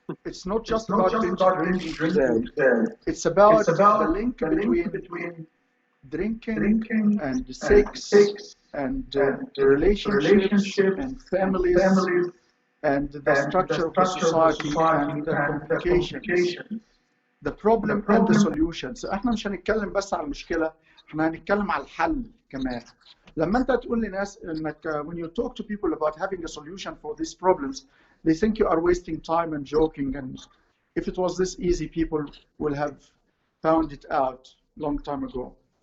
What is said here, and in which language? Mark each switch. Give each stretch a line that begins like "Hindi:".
English: It's not just about binge drinking. It's about the link between drinking and sex and relationships and families and the structure of the society and the complications, the problem and the solutions.
Arabic: احنا مش هنتكلم بس على المشكلة، احنا هنتكلم على الحل كمان. لما انت تقول لناس انك
English: when you talk to people about having a solution for these problems, they think you are wasting time and joking, and if it was this easy, people will have found it out long time ago.